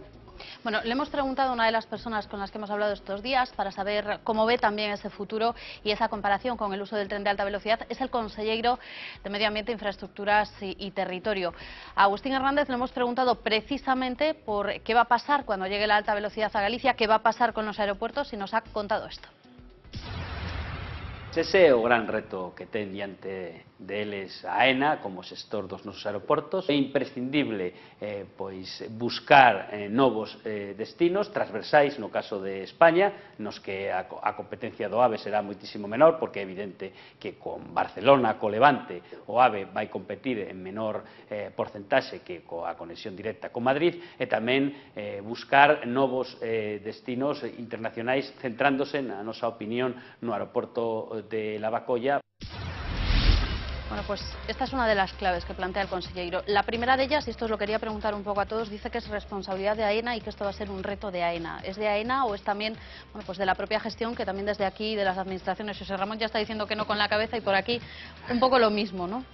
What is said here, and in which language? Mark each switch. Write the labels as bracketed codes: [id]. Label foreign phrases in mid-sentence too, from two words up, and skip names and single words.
[es] Bueno, le hemos preguntado a una de las personas con las que hemos hablado estos días para saber cómo ve también ese futuro y esa comparación con el uso del tren de alta velocidad. Es el consejero de Medio Ambiente, Infraestructuras y Territorio. A Agustín Hernández le hemos preguntado precisamente por qué va a pasar cuando llegue la alta velocidad a Galicia, qué va a pasar con los aeropuertos y nos ha contado esto. [gl] ese é o gran reto que ten diante deles a AENA como xestor dos nosos aeroportos. É imprescindible pois buscar novos destinos transversais no caso de España, nos que a competencia do AVE será moitísimo menor, porque é evidente que con Barcelona, co Levante, o AVE vai competir en menor porcentaxe que coa conexión directa con Madrid, e tamén buscar novos destinos internacionais centrándose, na nosa opinión, no aeroporto de Lavacolla. [es] Bueno, pues esta es una de las claves que plantea el consejero. La primera de ellas, y esto os lo quería preguntar un poco a todos, dice que es responsabilidad de AENA y que esto va a ser un reto de AENA. ¿Es de AENA o es también, bueno, pues de la propia gestión, que también desde aquí, de las administraciones? José Ramón ya está diciendo que no con la cabeza, y por aquí un poco lo mismo, ¿no?